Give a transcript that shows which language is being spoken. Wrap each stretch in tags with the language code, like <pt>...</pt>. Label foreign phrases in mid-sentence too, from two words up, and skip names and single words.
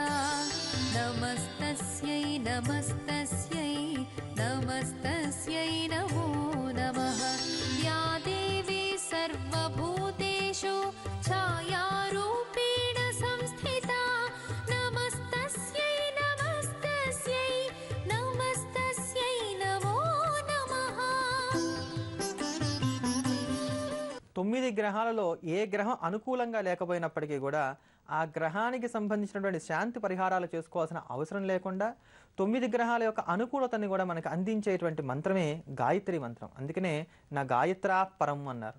<sa>नमस्तस्यै नमस्तस्यै नमस्तस्यै नमो नमः या देवी सर्वभूतेषु छायारूपेण संस्थिता नमस्तस्यै नमस्तस्यै नमस्तस्यै नमो नमः</sa> <te>9 గ్రహాలలో ఏ గ్రహం అనుకూలంగా లేకపోయినప్పటికీ కూడా ఆ గ్రహానికి సంబంధించినటువంటి శాంతి పరిహారాలు చేసుకోవాల్సిన అవసరం లేకుండా 9 గ్రహాల యొక్క అనుకూలతని కూడా మనకు అందించేటువంటి మంత్రమే గాయత్రి మంత్రం. అందుకనే నా గాయత్రా పరం అన్నారు.</te>